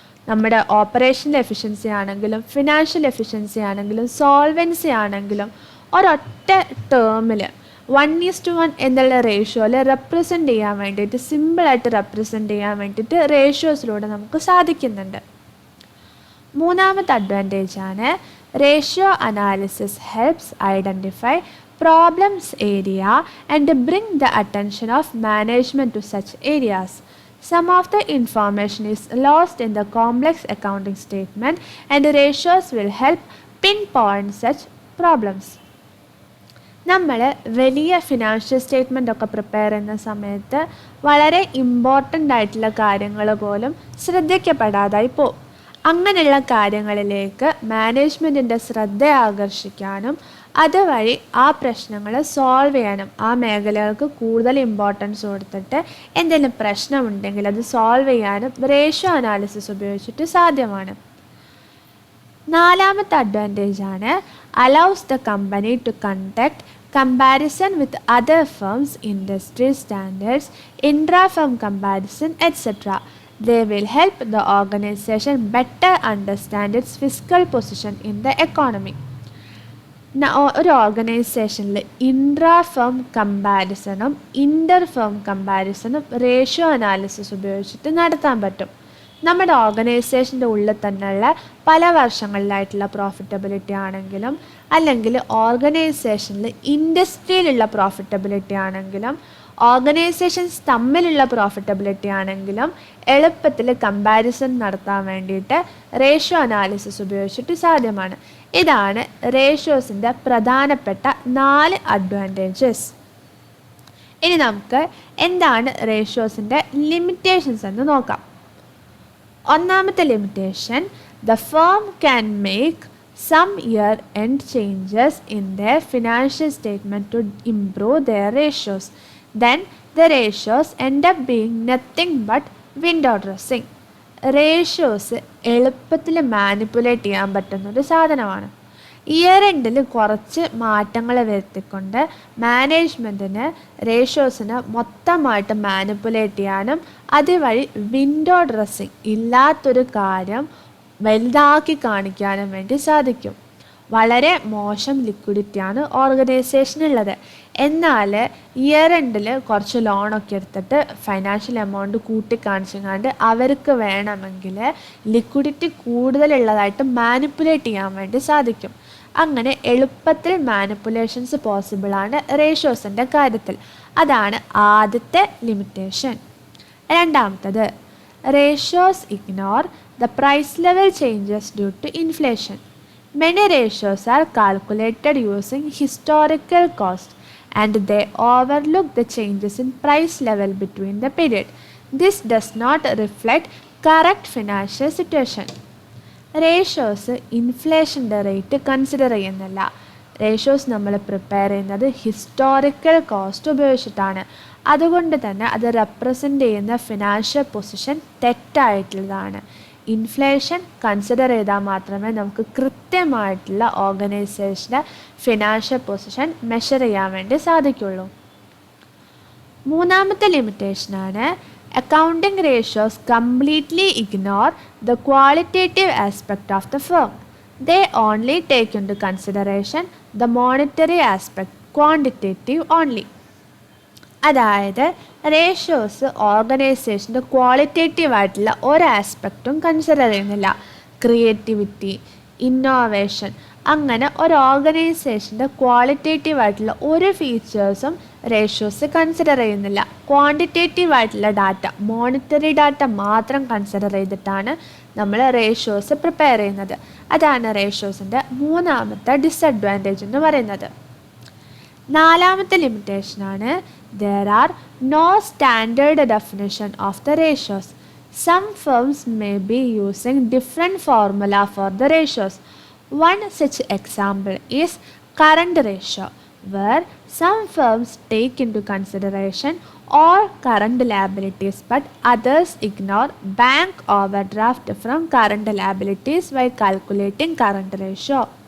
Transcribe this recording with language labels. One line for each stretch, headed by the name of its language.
Malayalam: നമ്മുടെ operational efficiency ആണെങ്കിലും financial efficiency ആണെങ്കിലും സോൾവൻസി ആണെങ്കിലും ഒരൊറ്റ ടേമിൽ 1:1 എന്നുള്ള റേഷ്യോയിൽ റെപ്രസെൻ്റ് ചെയ്യാൻ വേണ്ടിയിട്ട്, സിമ്പിളായിട്ട് റെപ്രസെൻ്റ് ചെയ്യാൻ വേണ്ടിയിട്ട് റേഷ്യോസിലൂടെ നമുക്ക് സാധിക്കുന്നുണ്ട്. മൂന്നാമത്തെ അഡ്വാൻറ്റേജാണ്
English: Ratio analysis helps identify problems area and bring the attention of management to such areas. Some of the information is lost in the complex accounting statement and ratios will help pinpoint such problems.
Malayalam: നമ്മൾ വലിയ financial statement ഒക്കെ prepare ചെയ്യുന്ന സമയത്ത് വളരെ important ആയിട്ടുള്ള കാര്യങ്ങൾ പോലും ശ്രദ്ധിക്കപ്പെടാതായി പോകും. അങ്ങനെയുള്ള കാര്യങ്ങളിലേക്ക് മാനേജ്മെൻറ്റിൻ്റെ ശ്രദ്ധ ആകർഷിക്കാനും അതുവഴി ആ പ്രശ്നങ്ങൾ സോൾവ് ചെയ്യാനും ആ മേഖലകൾക്ക് കൂടുതൽ ഇമ്പോർട്ടൻസ് കൊടുത്തിട്ട് എന്തെങ്കിലും പ്രശ്നമുണ്ടെങ്കിൽ അത് സോൾവ് ചെയ്യാനും റേഷ്യോ അനാലിസിസ് ഉപയോഗിച്ചിട്ട് സാധ്യമാണ്. നാലാമത്തെ അഡ്വാൻറ്റേജ് ആണ്
English: Allows the company to conduct comparison with other firms, industry standards, intra-firm comparison, etc. They will help the organization better understand its fiscal position in the economy.
Malayalam: ഒരു ഓർഗനൈസേഷനിൽ intra firm കമ്പാരിസണും ഇൻ്റർ firm കമ്പാരിസണും ratio analysis ഉപയോഗിച്ചിട്ട് നടത്താൻ പറ്റും. നമ്മുടെ ഓർഗനൈസേഷൻ്റെ ഉള്ളിൽ തന്നെയുള്ള പല വർഷങ്ങളിലായിട്ടുള്ള profitability ആണെങ്കിലും അല്ലെങ്കിൽ ഓർഗനൈസേഷനിൽ ഇൻഡസ്ട്രിയിലുള്ള പ്രോഫിറ്റബിലിറ്റി ആണെങ്കിലും ഓർഗനൈസേഷൻസ് തമ്മിലുള്ള പ്രോഫിറ്റബിലിറ്റി ആണെങ്കിലും എളുപ്പത്തിൽ കമ്പാരിസൺ നടത്താൻ വേണ്ടിയിട്ട് റേഷ്യോ അനാലിസിസ് ഉപയോഗിച്ചിട്ട് സാധ്യമാണ്. ഇതാണ് റേഷ്യോസിൻ്റെ പ്രധാനപ്പെട്ട 4 അഡ്വാൻറ്റേജസ്. ഇനി നമുക്ക് എന്താണ് റേഷ്യോസിൻ്റെ ലിമിറ്റേഷൻസ് എന്ന് നോക്കാം. ഒന്നാമത്തെ limitation,
English: The firm can make some year-end changes in their financial statement to improve their ratios. Then the ratios end up being nothing but window dressing.
Malayalam: Ratios എളുപ്പത്തിൽ മാനിപ്പുലേറ്റ് ചെയ്യാൻ പറ്റുന്നൊരു സാധനമാണ്. ഇയർ എൻഡിൽ കുറച്ച് മാറ്റങ്ങൾ വരുത്തിക്കൊണ്ട് മാനേജ്മെൻറ്റിന് റേഷ്യോസിനെ മൊത്തമായിട്ട് മാനിപ്പുലേറ്റ് ചെയ്യാനും അതുവഴി വിൻഡോ ഡ്രസ്സിങ് ഇല്ലാത്തൊരു കാര്യം വലുതാക്കി കാണിക്കാനും വേണ്ടി സാധിക്കും. വളരെ മോശം ലിക്വിഡിറ്റിയാണ് ഓർഗനൈസേഷനുള്ളത്. എന്നാൽ ഇയർ എൻഡിൽ കുറച്ച് ലോണൊക്കെ എടുത്തിട്ട് ഫൈനാൻഷ്യൽ എമൗണ്ട് കൂട്ടിക്കാണിച്ചുകൊണ്ട് അവർക്ക് വേണമെങ്കിൽ ലിക്വിഡിറ്റി കൂടുതലുള്ളതായിട്ട് മാനിപ്പുലേറ്റ് ചെയ്യാൻ വേണ്ടി സാധിക്കും. അങ്ങനെ എളുപ്പത്തിൽ മാനിപ്പുലേഷൻസ് പോസിബിളാണ് റേഷ്യോസിൻ്റെ കാര്യത്തിൽ. അതാണ് ആദ്യത്തെ ലിമിറ്റേഷൻ.
English: രണ്ടാമത്തത്, ratios ignore the price level changes due to inflation. Many ratios are calculated using historical cost and they overlook the changes in price level between the period. This does not reflect correct financial situation.
Malayalam: Ratios ഇൻഫ്ലേഷൻ്റെ rate consider ചെയ്യുന്നില്ല. Ratios നമ്മൾ prepare ചെയ്യുന്നത് historical cost ഉപയോഗിച്ചിട്ടാണ്. അതുകൊണ്ട് തന്നെ അത് represent ചെയ്യുന്ന financial position തെറ്റായിട്ടുള്ളതാണ്. Inflation consider ചെയ്താൽ മാത്രമേ നമുക്ക് കൃത്യമായിട്ടുള്ള ഓർഗനൈസേഷൻ്റെ ഫിനാൻഷ്യൽ പൊസിഷൻ മെഷർ ചെയ്യാൻ വേണ്ടി സാധിക്കുള്ളൂ. മൂന്നാമത്തെ ലിമിറ്റേഷനാണ്
English: accounting ratios completely ignore the qualitative aspect of the firm. They only take into consideration the monetary aspect, quantitative only.
Malayalam: അതായത് റേഷ്യോസ് ഓർഗനൈസേഷൻ്റെ ക്വാളിറ്റേറ്റീവ് ആയിട്ടുള്ള ഒരു ആസ്പെക്റ്റും കൺസിഡർ ചെയ്യുന്നില്ല. ക്രിയേറ്റിവിറ്റി, ഇന്നോവേഷൻ, അങ്ങനെ ഒരു ഓർഗനൈസേഷൻ്റെ ക്വാളിറ്റേറ്റീവ് ആയിട്ടുള്ള ഒരു ഫീച്ചേഴ്സും റേഷ്യോസ് കൺസിഡർ ചെയ്യുന്നില്ല. ക്വാണ്ടിറ്റേറ്റീവ് ആയിട്ടുള്ള ഡാറ്റ, മോണിറ്ററി ഡാറ്റ മാത്രം കൺസിഡർ ചെയ്തിട്ടാണ് നമ്മൾ റേഷ്യോസ് പ്രിപ്പയർ ചെയ്യുന്നത്. അതാണ് റേഷ്യോസിൻ്റെ മൂന്നാമത്തെ ഡിസഡ്വാൻറ്റേജ് എന്ന് പറയുന്നത്. നാലാമത്തെ ലിമിറ്റേഷനാണ്
English: there are no standard definition of the ratios. Some firms may be using different formula for the ratios. One such example is current ratio, where some firms take into consideration all current liabilities but others ignore bank overdraft from current liabilities while calculating current ratio.